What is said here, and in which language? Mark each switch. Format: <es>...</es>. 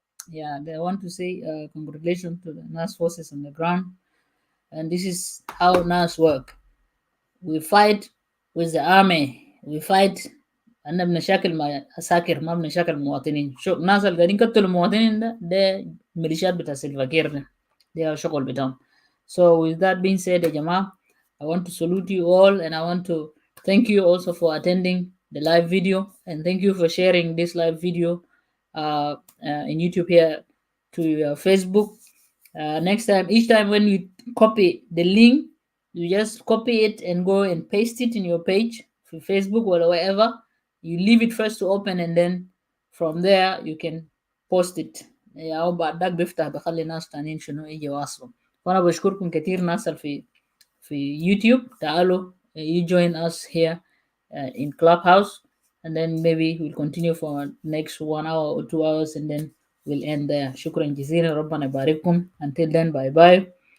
<en>Yeah, I want to say congratulations to the NAS forces on the ground, and this is how NAS work. We fight with the army. We fight.</en> <ar>أنا بنشاكل مع عساكر، ما بنشاكل مواطنين. شو الناس اللي قاعدين يقتلوا المواطنين ده ميليشيات بتاع سيلفاكير ده شغل بتاعهم.</ar> <en>So with that being said,</en> <ar>يا جماعة,</ar> <en>I want to salute you all, and I want to thank you also for attending the live video, and thank you for sharing this live video in YouTube here to your Facebook. Next time, each time when you copy the link, you just copy it and go and paste it in your page for Facebook or wherever. You leave it first to open, and then from there you can post it.</en> <ar>أو بعدك بيفتح بخلي ناس تانيين شنو يجي واصلوا. وأنا بشكركم كتير ناس في يوتيوب. تعالوا</ar> <en>you join us here in Clubhouse, and then maybe we'll continue for next 1 hour or 2 hours, and then we'll end there.</en> <ar>شكرا جزيلا. ربنا يبارككم.</ar> <en>Until then, bye bye.</en>